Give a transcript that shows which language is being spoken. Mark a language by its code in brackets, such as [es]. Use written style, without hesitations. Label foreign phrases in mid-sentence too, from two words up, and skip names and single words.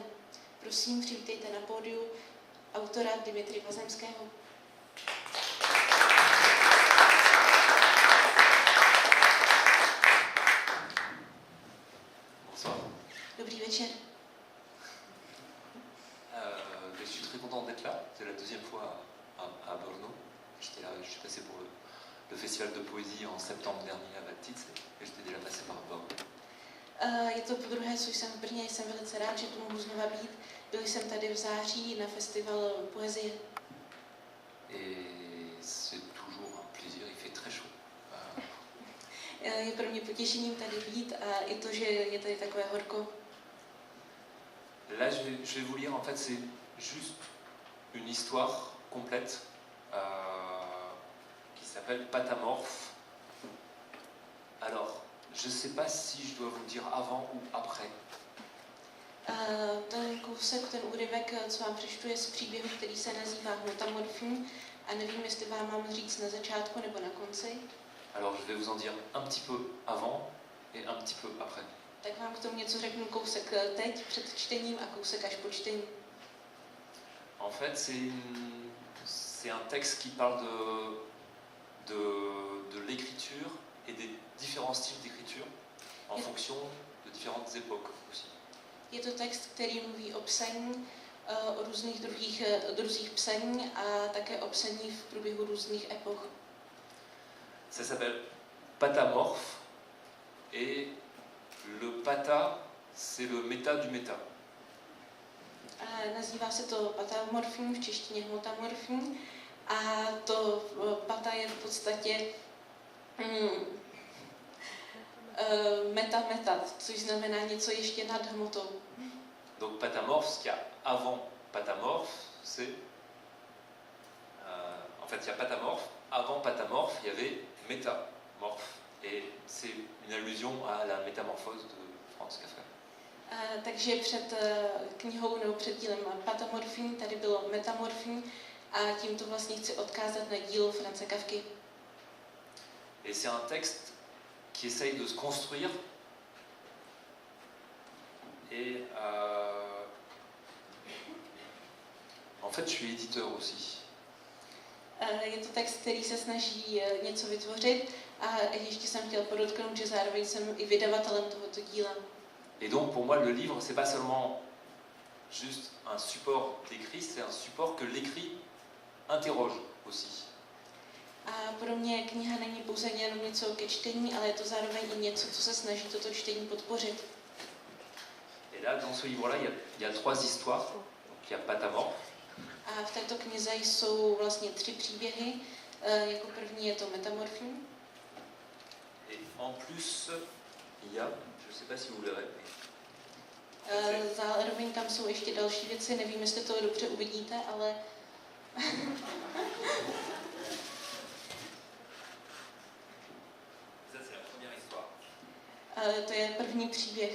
[cs] Prosím, přivítejte na pódiu autora Dimitri Vazemského. Dobrý večer. [fr] Je suis très content d'être là. C'est la deuxième fois à Brno. J'étais là, je suis passé pour le festival de poésie en septembre dernier à Valtice et j'étais déjà passé par Brno. [cs] Je to podruhé, co jsem v Brně, jsem velice rád, že tu mohu znova být. Byl jsem tady v září na festival poezie. [fr] Et c'est toujours un plaisir, il fait très chaud. [cs] Je pro mě potěšením tady být a i to, že je tady takové horko. [fr] Là, je vais vous lire, en fait, c'est juste une histoire complète qui s'appelle Patamorf. Alors, je ne sais pas si je dois vous le dire avant ou après. [cs] Ten kousek, ten úryvek, co vám přečtu, je z příběhu, který se nazývá Hmotamorfní a nevím, jestli vám mám říct na začátku nebo na konci. [fr] Alors, je vais vous en dire un petit peu avant et un petit peu après. [cs] Tak vám k tomu něco řeknu, kousek teď před čtením a kousek až po čtení. [fr] En fait, c'est un texte qui parle de l'écriture et des différents styles d'écriture en fonction de différentes époques aussi. [cs] Je to text, který mluví o psaní, o různých druzích psaní a také o psaní v průběhu různých epoch. [fr] Ça s'appelle Patamorf et le pata, c'est le méta du méta. [cs] Nazývá se to patamorfní, v češtině hmotamorfní, a to pata je v podstatě meta, což znamená něco ještě nad hmotou. [fr] Donc Patamorf, ce qu'il y a avant Patamorf, c'est... en fait, il y a Patamorf. Avant Patamorf, il y avait Métamorphe. Et c'est une allusion à la métamorphose de Franz Kafka. [cs] Takže před knihou nebo před dílem Patamorfní tady bylo Metamorfní a tímto vlastně chci odkázat na dílo Franze Kafky. [fr] Et c'est un texte qui essaye de se construire et en fait je suis éditeur aussi. [cs] Je to text, který se snaží něco vytvořit a ještě jsem chtěl podotknout, že zároveň jsem i vydavatelem tohoto díla. [fr] Et donc pour moi le livre c'est pas seulement juste un support d'écrit, c'est un support que l'écrit interroge aussi. [cs] A pro mě kniha není pouze jenom něco ke čtení, ale je to zároveň i něco, co se snaží toto čtení podpořit. [fr] Et là dans ce livre-là il y a trois histoires. Donc il y a Patamorf. [cs] A v této knize jsou vlastně 3 příběhy. Jako první je to Metamorfní. [fr] Et en plus il y a, je sais pas si vous verrez. [cs] Zároveň tam jsou ještě další věci, nevím, jestli to dobře uvidíte, ale... To je první příběh.